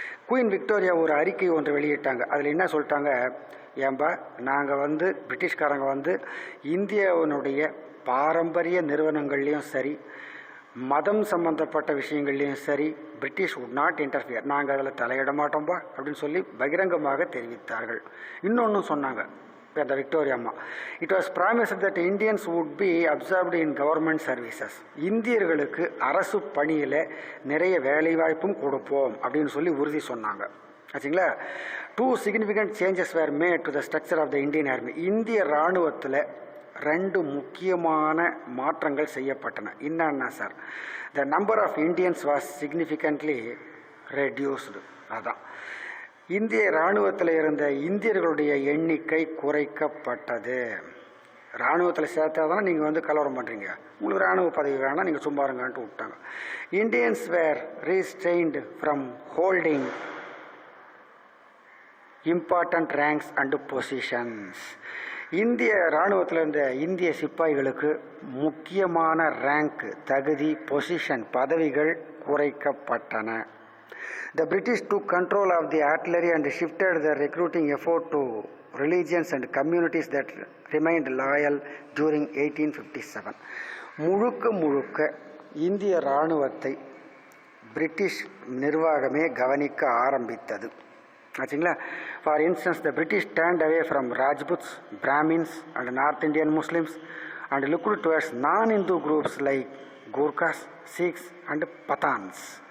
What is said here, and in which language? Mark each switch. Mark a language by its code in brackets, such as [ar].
[ta] Queen Victoria ஒரு அறிக்கை ஒன்று வெளியிட்டாங்க. அதில் என்ன சொல்லிட்டாங்க, ஏன்பா நாங்கள் பிரிட்டிஷ்காரங்க இந்தியாவினுடைய பாரம்பரிய நிறுவனங்கள்லேயும் சரி, மதம் சம்பந்தப்பட்ட விஷயங்கள்லையும் சரி, [en] British would not interfere, [ta] நாங்கள் அதில் தலையிட மாட்டோம்பா அப்படின்னு சொல்லி பகிரங்கமாக தெரிவித்தார்கள். இன்னொன்று சொன்னாங்க அந்த விக்டோரியா அம்மா, [en] It was promised that Indians would be absorbed in government services. [ta] இந்தியர்களுக்கு அரசு பணியில் நிறைய வேலைவாய்ப்பும் கொடுப்போம் அப்படின்னு சொல்லி உறுதி சொன்னாங்க. ஆச்சுங்களா? [en] 2 significant changes were made to the structure of the Indian Army. [ta] இந்திய இராணுவத்தில் 2 முக்கியமான மாற்றங்கள் செய்யப்பட்டன. என்னன்னா sir, [en] The number of Indians was significantly reduced. [ta] அதான் இந்திய இராணுவத்தில் இருந்த இந்தியர்களுடைய எண்ணிக்கை குறைக்கப்பட்டது. இராணுவத்தில் சேர்த்தா தானே நீங்கள் கலவரம் பண்ணுறீங்க, உங்களுக்கு இராணுவ பதவி வேணால் நீங்கள் சும்மா இருங்கன்ட்டு விட்டாங்க. [en] Indians were restrained from holding important ranks and positions. [ta] இந்திய இராணுவத்தில் இருந்த இந்திய சிப்பாய்களுக்கு முக்கியமான ரேங்க், தகுதி, பொசிஷன், பதவிகள் குறைக்கப்பட்டன. [en] The British took control of the artillery and shifted the recruiting effort to religions and communities that remained loyal during 1857. [ta] முழுக்க இந்திய இராணுவத்தை பிரிட்டிஷ் நிர்வாகமே கவனிக்க ஆரம்பித்தது. ஆச்சுங்களா? [en] For instance, the British turned away from Rajputs, Brahmins and north Indian Muslims and looked towards நான்-இந்து groups like கூர்காஸ், seeks and பத்தான்ஸ்.